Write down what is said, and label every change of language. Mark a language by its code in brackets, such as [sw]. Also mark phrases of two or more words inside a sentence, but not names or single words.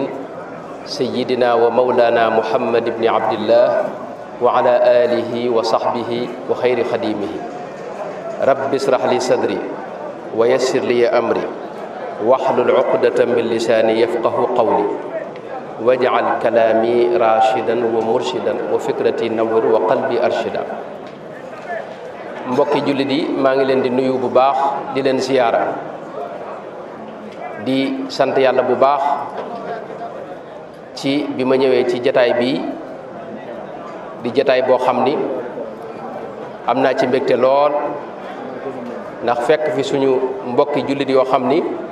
[ar] سيدنا ومولانا محمد بن عبد الله وعلى آله وصحبه وخير خديمه رب اشرح لي صدري ويسر لي أمري واحلل عقدة من لساني يفقه قولي واجعل كلامي راشدا ومرشدا وفكرتي نور وقلبي أرشدا [wo] mbokki jullit yi maa ngi leen di nuyu bu baax di leen siyaara di sant yàlla bu baax ci bi ma ñëwee ci jataay bii di jataay boo xam ni am naa ci mbégte lool ndax fekk fi suñu mbokki jullit yoo xam ni